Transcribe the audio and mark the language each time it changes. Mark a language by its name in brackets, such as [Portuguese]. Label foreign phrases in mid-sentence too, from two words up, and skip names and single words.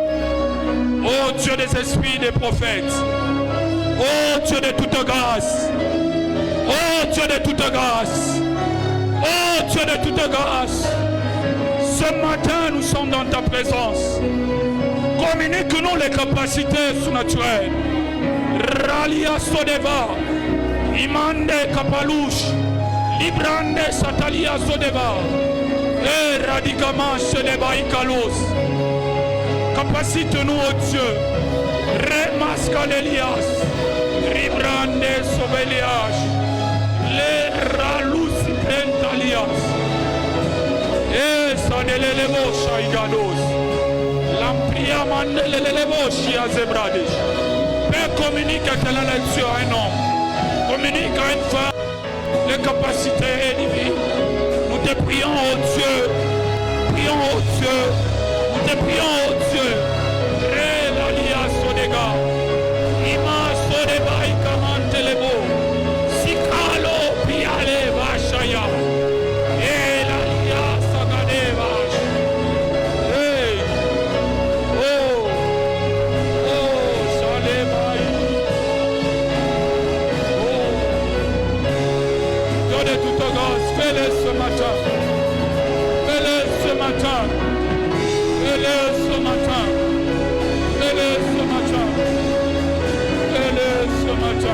[French] Oh Dieu des esprits des prophètes. Oh Dieu de toute grâce. Oh Dieu de toute grâce. Oh Dieu de toute grâce. Ce matin, nous sommes dans ta présence. Communique-nous les capacités surnaturelles. Ralia Sodeva. Imande Kapalouche. Librande Satalia Sodeva. Et radicament Shedeba Ikalos. Capacite-nous, oh Dieu. Remascalelias. Ribrande Sovelias. Les Ralus Pentalias. Et Sanelelevo Shaigados. L'ampria Mandelelevo Shia Zebradish. Père, communique à la lecture à un homme. Communique à une femme les capacités divines. Nous te prions, oh Dieu. Prions, oh Dieu. Nous te prions, oh Dieu. Relalia Sodega. Ima Sodeba Ikamantelebo. Sikalo Piale Vashaya. Elalia Sagadeva. Hey. Oh. Oh. Salebai. Oh. Dieu de toute grâce, fais-le ce matin. Fais-le ce matin. Fais-le ce matin. Fais-le ce matin. Fais-le ce matin.